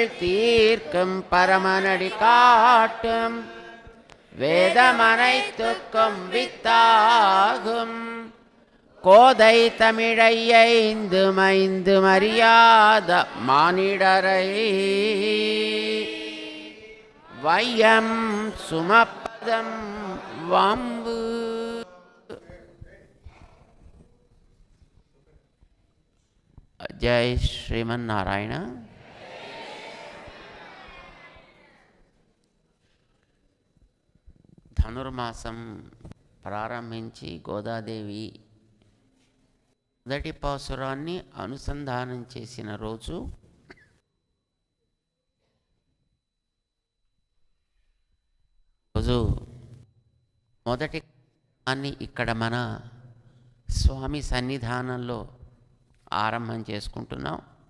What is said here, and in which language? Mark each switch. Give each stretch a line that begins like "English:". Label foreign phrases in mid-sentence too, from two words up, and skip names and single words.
Tamil: தீர்க்கும் பரமனடி காட்டும் வேதமனைத்துக்கும் வித்தாகும் கோதை தமிழையைந்து மைந்து மரியாத மானிடரை வையம் சுமப்பதம் வம்பு.
Telugu: జై శ్రీమన్నారాయణ. ధనుర్మాసం ప్రారంభించి గోదాదేవి మొదటి పాసురాన్ని అనుసంధానం చేసిన రోజు మొదటి అన్ని ఇక్కడ మన స్వామి సన్నిధానంలో ఆరంభం చేసుకుంటున్నాం.